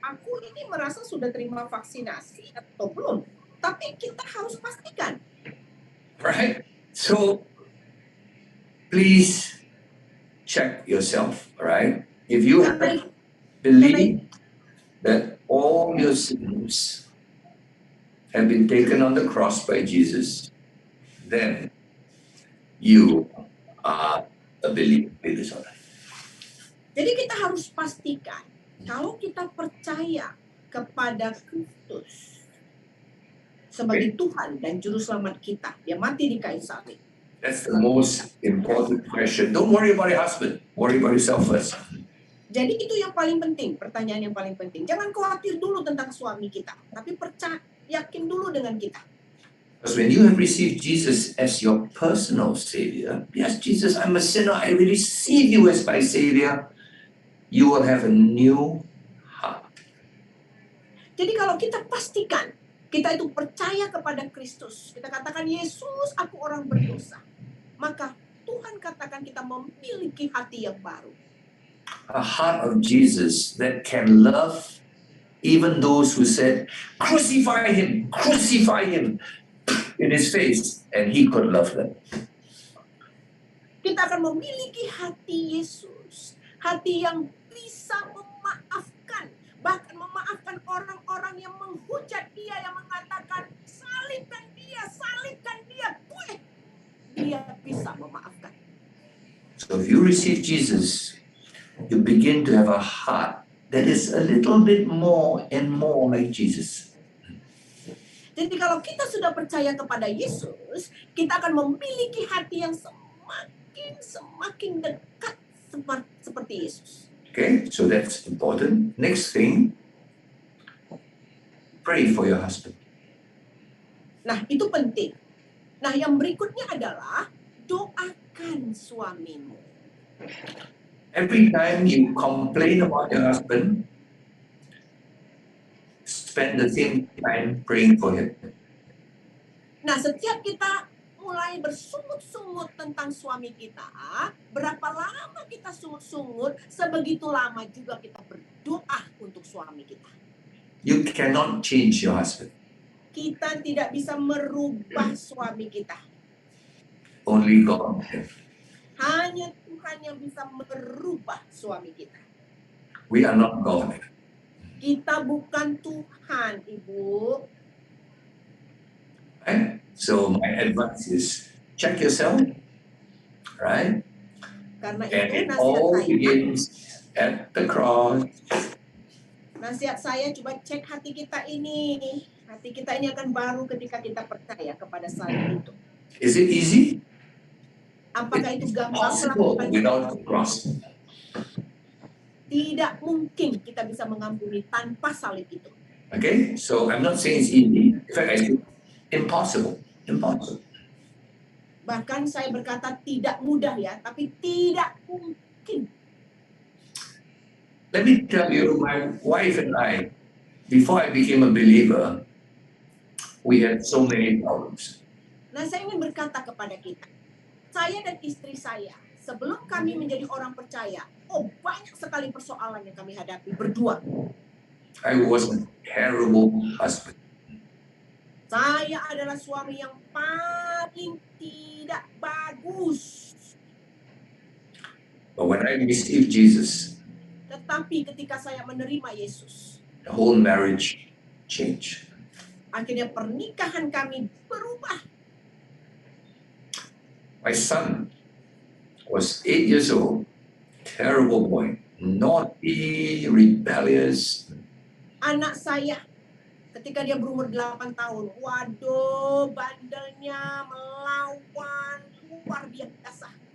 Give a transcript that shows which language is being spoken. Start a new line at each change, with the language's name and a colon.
Indonesian: Aku ini merasa sudah terima vaksinasi atau belum. Tapi kita harus pastikan.
English: Right? So please check yourself, all right? If you believe that all your sins have been taken on the cross by Jesus, then you are a believer.
Indonesian: Jadi kita harus pastikan kalau kita percaya kepada Kristus sebagai Tuhan dan Juru Selamat kita, Dia mati di kayu salib.
English: That's the most important question. Don't worry about your husband. Worry about yourself first.
Indonesian: Jadi itu yang paling penting, pertanyaan yang paling penting. Jangan khawatir dulu tentang suami kita, tapi yakin dulu dengan kita.
English: Because when you have received Jesus as your personal Savior, yes, Jesus, I'm a sinner, I receive you as my Savior, you will have a new heart.
Indonesian: Jadi kalau kita pastikan, kita itu percaya kepada Kristus, kita katakan, Yesus, aku orang berdosa, maka Tuhan katakan kita memiliki hati yang baru.
English: A heart of Jesus that can love even those who said, crucify him in his face, and he could love them.
Indonesian: Kita akan memiliki hati Yesus, hati yang bisa memaafkan, bahkan memaafkan orang-orang yang menghujat dia, yang mengatakan, salibkan dia, dia bisa memaafkan.
English: So if you receive Jesus, you begin to have a heart that is a little bit more and more like Jesus.
Indonesian: Jadi kalau kita sudah percaya kepada Yesus, kita akan memiliki hati yang semakin dekat seperti Yesus.
English: Okay, so that's important. Next thing, pray for your husband.
Indonesian: Nah, itu penting. Nah, yang berikutnya adalah doakan suamimu.
English: Every time you complain about your husband, spend the same time praying for him.
Indonesian: Nah, setiap kita mulai bersungut-sungut tentang suami kita, berapa lama kita sungut-sungut, sebegitu lama juga kita berdoa untuk suami kita.
English: You cannot change your husband.
Indonesian: Kita tidak bisa merubah suami kita.
English: Only God.
Indonesian: Hanya Tuhan yang bisa merubah suami kita.
English: We are not God.
Indonesian: Kita bukan Tuhan, Ibu.
English: Right? So my advice is check yourself, right?
Indonesian: Karena
English: And
Indonesian: itu
English: it all
Indonesian: nasihat saya.
English: begins at the cross.
Indonesian: Nasihat saya, coba cek hati kita ini. Hati kita ini akan baru ketika kita percaya kepada salib itu.
English: Is it easy?
Indonesian: Apakah itu gampang
English: Possible
Indonesian: melakukannya?
English: without the cross.
Indonesian: Tidak mungkin kita bisa mengampuni tanpa salib itu.
English: Okay, so I'm not saying it's easy. In fact, I say impossible. Impossible.
Indonesian: Bahkan saya berkata tidak mudah ya, tapi tidak mungkin.
English: Let me tell you, my wife and I, before I became a believer, we had so many problems.
Indonesian: Nah, saya ingin berkata kepada kita, saya dan istri saya, sebelum kami menjadi orang percaya, banyak sekali persoalan yang kami hadapi berdua.
English: I was a terrible husband.
Indonesian: Saya adalah suami yang paling tidak bagus.
English: But when I received Jesus,
Indonesian: Tetapi ketika saya menerima Yesus,
English: the whole marriage changed.
Indonesian: Akhirnya pernikahan kami berubah.
English: My son was 8 years old, terrible boy, naughty, rebellious.
Indonesian: Anak saya ketika dia berumur 8 tahun, waduh, bandelnya, melawan, luar biasa.